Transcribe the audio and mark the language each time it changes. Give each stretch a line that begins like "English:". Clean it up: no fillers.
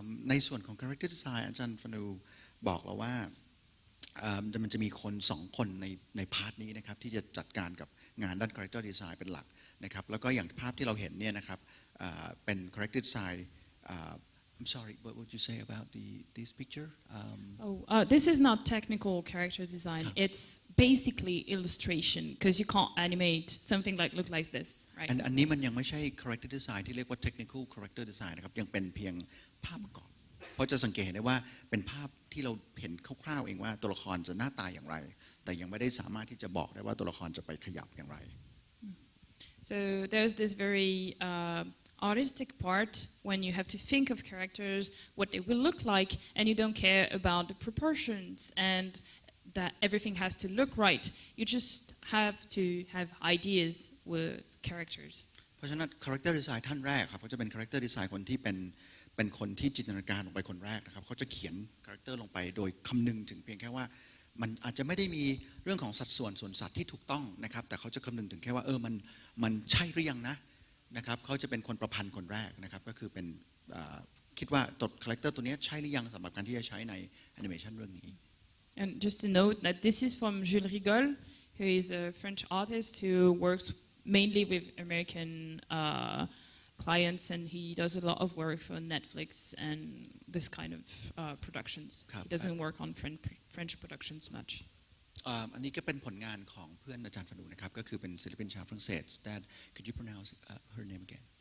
Thai: ในส่วนของ character design อาจารย์ฟานูบอกเราว่ามันจะมีคน2คนในพาร์ทนี้นะครับที่จะจัดการกับงานด้าน character design เป็นหลักนะครับแล้วก็อย่างภาพที่เราเห็นเนี่ยนะครับเป็น character design
English: I'm sorry, what would you say about this picture? This is not technical character design. It's basically illustration because you can't animate something look like this, right?
Thai: อันนี้มันยังไม่ใช่ character design ที่เรียกว่า technical character design นะครับยังเป็นเพียงภาพประกอบเพราะจะสังเกตได้ว่าเป็นภาพที่เราเห็นคร่าวๆเองว่าตัวละครจะหน้าตาอย่างไรแต่ยังไม่ได้สามารถที่จะบอกได้ว่าตัวละครจะไปขยับอย่างไร
English: So there's this very artistic part when you have to think of characters, what they will look like, and you don't care about the proportions and that everything has to look right. You just have to have ideas with characters.
Thai: เพราะฉะนั้น character design ท่านแรกครับเขาจะเป็น character design คนที่เป็นคนที่จินตนาการลงไปคนแรกนะครับเขาจะเขียน character ลงไปโดยคำนึงถึงเพียงแค่ว่ามันอาจจะไม่ได้มีเรื่องของสัดส่วนส่วนสัตว์ที่ถูกต้องนะครับแต่เขาจะคำนึงถึงแค่ว่ามันใช่หรือยังนะครับเขาจะเป็นคนประพันธ์คนแรกนะครับก็คือเป็นคิดว่าตัวคาแรคเตอร์ตัวนี้ใช่หรือยังสำหรับการที่จะใช้ในแอนิเมชันเรื่องนี้
English: And just to note that this is from Jules Rigol, who is a French artist who works mainly with American clients, and he does a lot of work for Netflix and this kind of productions. He doesn't work on French productions much.
Thai: อันนี้ก็เป็นผลงานของเพื่อนอาจารย์ฟานูนะครับก็คือเป็นศิลปินชาวฝรั่งเศส
English: That could you pronounce her name again?